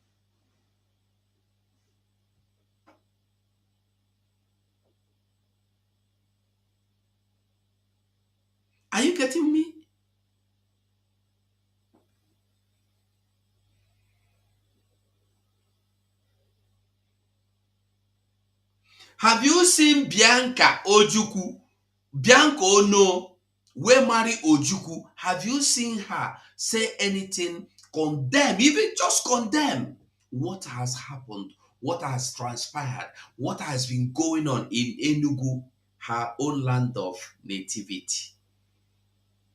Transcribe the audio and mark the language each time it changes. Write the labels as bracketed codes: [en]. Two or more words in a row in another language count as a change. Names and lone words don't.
[en] Are you getting me? Have you seen Bianca Ojukwu? Bianca Ono, we marry Ojukwu. Have you seen her say anything, condemn, even just condemn what has happened, what has transpired, what has been going on in Enugu, her own land of nativity?